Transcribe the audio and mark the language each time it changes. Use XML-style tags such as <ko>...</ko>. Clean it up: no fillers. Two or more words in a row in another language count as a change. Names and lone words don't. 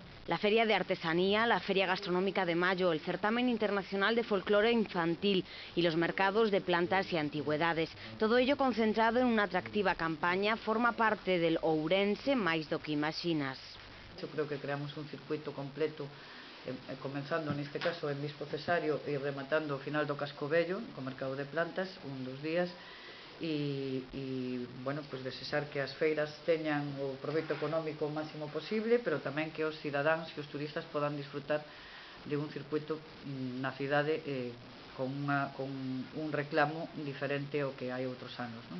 <es>La Feria de Artesanía, la Feria Gastronómica de Mayo, el Certamen Internacional de Folclore Infantil y los mercados de plantas y antigüedades. Todo ello concentrado en una atractiva campaña forma parte del Ourense máis do que imaxinas. Yo creo que creamos un circuito completo, comenzando</es> <gl>neste caso en Bispo Cesario e rematando ao final do Casco Vello, co mercado de plantas, un dos días, e bueno, pues desexar que as feiras teñan o proveito económico o máximo posible, pero tamén que os cidadáns e os turistas podan disfrutar de un circuito na cidade con un reclamo diferente ao que hai outros anos, non?</gl>